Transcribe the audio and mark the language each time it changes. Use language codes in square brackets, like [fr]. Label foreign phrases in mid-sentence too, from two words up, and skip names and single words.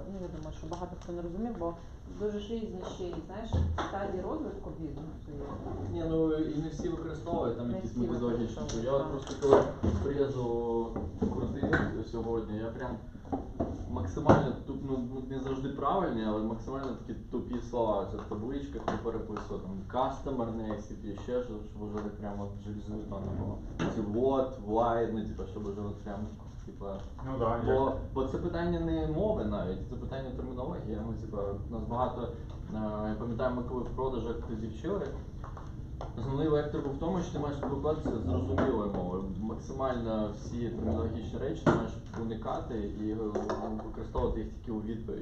[uk] Ну, я думаю, що багато хто не розумів, бо дуже ж різні ще й, знаєш, стадії розвитку бізнесу є. Ні, ну і не всі використовують там якісь методологічні. Я просто коли призу крутив сьогодні, я прям максимально не завжди правильні, але максимально такі тупі слова. Це в табличках не переписував, там [en] customer name, [uk] ще щось, щоб вже так прямо железобетонно було. Ці [en] what, why, [uk] ну типа, щоб вже от прям, типа. Ну да. Бо це питання не мови навіть, це питання термінології. Ну, типа, у нас багато, я пам'ятаю, ми коли в продажах тоді вчили, основний вектор був в тому, що ти маєш спілкуватися з зрозумілою мовою. Максимально всі термінологічні речі ти маєш уникати і використовувати їх тільки у відповідь.